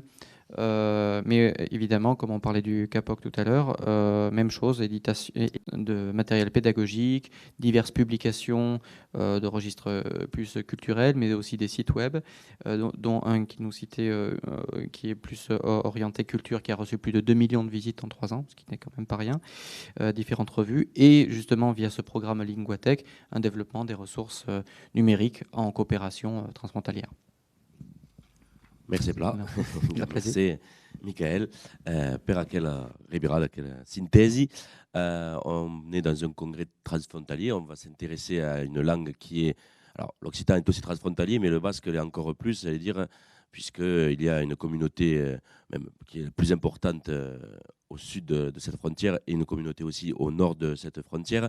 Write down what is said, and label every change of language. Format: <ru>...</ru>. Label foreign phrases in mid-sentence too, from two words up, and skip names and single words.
<fr>Mais évidemment, comme on parlait du CAPOC tout à l'heure, même chose, éditation de matériel pédagogique, diverses publications de registres plus culturels, mais aussi des sites web, dont un qui nous citait, qui est plus orienté culture, qui a reçu plus de 2 millions de visites en 3 ans, ce qui n'est quand même pas rien, différentes revues, et justement via ce programme Linguatech, un développement des ressources numériques en coopération transfrontalière.</fr> <oc>Merci Pla, grazie Michael per aquella Ribera, aquella synthèse.</oc> <fr>On est dans un congrès transfrontalier, on va s'intéresser à une langue qui est... Alors l'occitan est aussi transfrontalier, mais le basque l'est encore plus, j'allais dire, puisqu'il y a une communauté même qui est la plus importante au sud de cette frontière et une communauté aussi au nord de cette frontière.</fr>